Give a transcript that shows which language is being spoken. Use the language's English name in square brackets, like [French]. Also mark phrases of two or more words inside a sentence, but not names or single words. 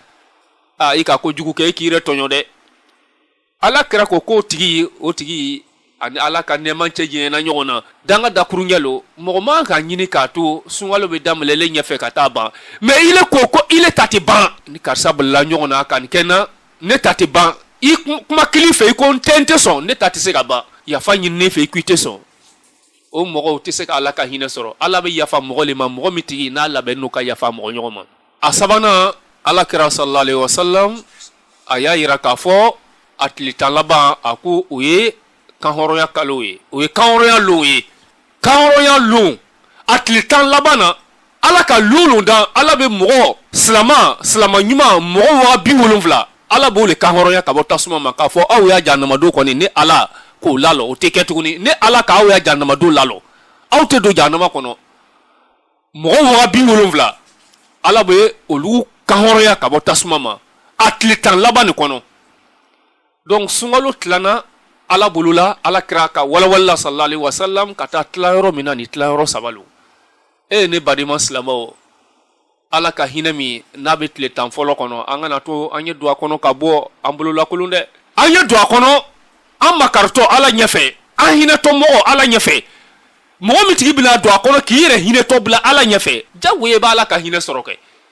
[Bambara] i ka kojugu kɛ i k'i yɛrɛ tɔɲɔ dɛ ala kira ko o tigi ani ala ka nɛɛma cɛ jɛɲɛna ɲɔgɔn na danga dakuru ɲɛlo mɔgɔ man ka ɲini k'a to sunkalo bɛ daminɛlen ɲɛfɛ ka taa ban mais ile ko ile ta tɛ ban ni karisa balila ɲɔgɔn na ka nin kɛ n na ne ta tɛ ban i kuma kili fɛ i ko n tɛ sɔn ne ta tɛ se ka ban yafa ɲini ne fɛ i ko i tɛ sɔn o mɔgɔw tɛ se ka ala ka hinɛ sɔrɔ ala bɛ yafa mɔgɔ le ma mɔgɔ min tigi n'a labɛn n'o ka yafa mɔgɔ ɲɔgɔn ma a sabanan ala kira [Arabic] صلى الله عليه وسلم [Bambara] a y'a yira k'a fɔ a tile 10 laban a ko o ye kanhɔrɔnya kalo ye o ye kanhɔrɔnya lon ye kanhɔrɔnya lon a tile 10 laban na ala ka lon dan ala bɛ mɔgɔ silama ɲuman mɔgɔ 70 ala b'o le kanhɔrɔnya ka bɔ tasuma ma k'a fɔ aw y'a jahanamadenw kɔni ne ala k'o lalɔ o tɛ kɛ tuguni ne ala k'aw y'a jahanamadenw lalɔ aw tɛ don jahanama kɔnɔ mɔgɔ 70 ala bɛ olu kanhɔrɔnya ka bɔ tasuma ma a tile 10 laban nin kɔnɔ donc sunkalo tilana ala bolola ala kira ka walawala [Arabic] صلى الله عليه وسلم [Bambara] ka taa tila yɔrɔ min na ni tila yɔrɔ 3 lo ne badima silamɛw ala ka hinɛ min n'a bɛ tile 10 fɔlɔ kɔnɔ an kana to an ye don a kɔnɔ ka bɔ an bololakolon dɛ an ye don a kɔnɔ an makaritɔ ala ɲɛfɛ an hinɛtɔ mɔgɔ ala ɲɛfɛ mɔgɔ min tigi bɛna don a kɔnɔ k'i yɛrɛ hinɛtɔ bila ala ɲɛfɛ jagoya b'a ala ka hinɛ sɔrɔ kɛ